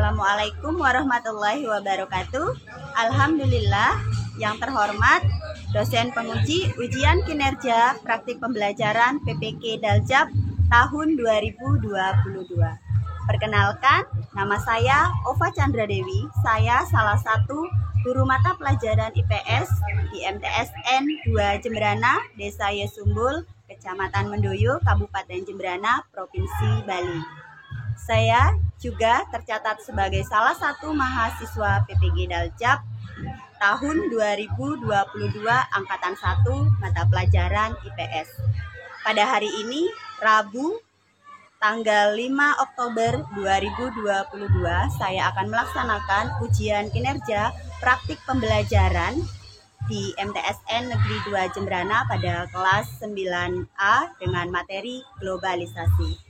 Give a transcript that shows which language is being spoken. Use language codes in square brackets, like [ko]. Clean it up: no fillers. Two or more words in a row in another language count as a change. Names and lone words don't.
[ar] السلام عليكم ورحمة الله وبركاته. [id] Alhamdulillah, yang terhormat dosen penguji ujian kinerja praktik pembelajaran PPK Daljab tahun 2022. Perkenalkan, nama saya Ova Chandra Dewi. Saya salah satu guru mata pelajaran IPS di MTSN 2 Jembrana, Desa Yesumbul, Kecamatan Mendoyo, Kabupaten Jembrana, Provinsi Bali. Saya juga tercatat sebagai salah satu mahasiswa PPG Daljab tahun 2022 angkatan 1 mata pelajaran IPS. Pada hari ini, Rabu, tanggal 5 Oktober 2022, saya akan melaksanakan ujian kinerja praktik pembelajaran di MTSN Negeri 2 Jembrana pada kelas 9A dengan materi globalisasi.